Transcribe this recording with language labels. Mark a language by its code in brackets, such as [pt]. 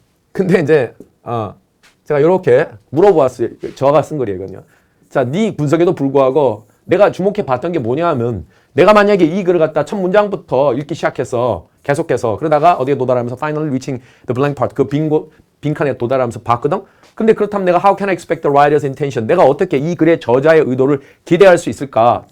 [ko] 근데 이제 제가 이렇게 물어보았어요. 저가 쓴 글이거든요. 자, 네 분석에도 불구하고 내가 주목해 봤던 게 뭐냐면 내가 만약에 이 글을 갖다 첫 문장부터 읽기 시작해서 계속해서 그러다가 어디에 도달하면서 [en] finally reaching the blank part [ko] 그 빈칸에 도달하면서 봤거든. 근데 그렇다면 내가 [en] how can I expect the writer's intention? [ko] 내가 어떻게 이 글의 저자의 의도를 기대할 수 있을까?